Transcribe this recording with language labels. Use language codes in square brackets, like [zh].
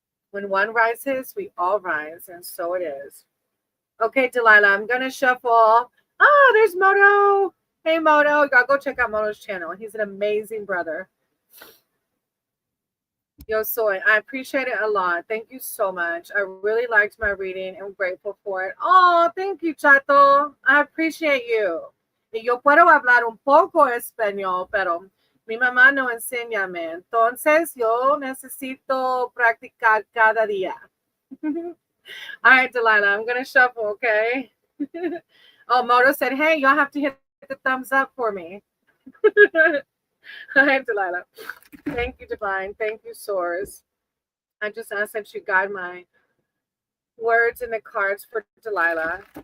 [en] When one rises, we all rise, and so it is. Okay, Delilah, I'm going to shuffle. Oh, there's Moto. Hey, Moto. Y'all go check out Moto's channel. He's an amazing brother. [es] Yo soy, [en] I appreciate it a lot. Thank you so much. I really liked my reading. I'm grateful for it. Oh, thank you, Chato. I appreciate you. [es] Y yo puedo hablar un poco español, pero mi mamá no enséñame. Entonces, yo necesito practicar cada día. [en] All right, Delilah, I'm going to shuffle, okay? Oh, Moto said, hey, y'all have to hit the thumbs up for me. All right, Delilah. Thank you, Divine. Thank you, Source. I just asked that you guide my words in the cards for Delilah.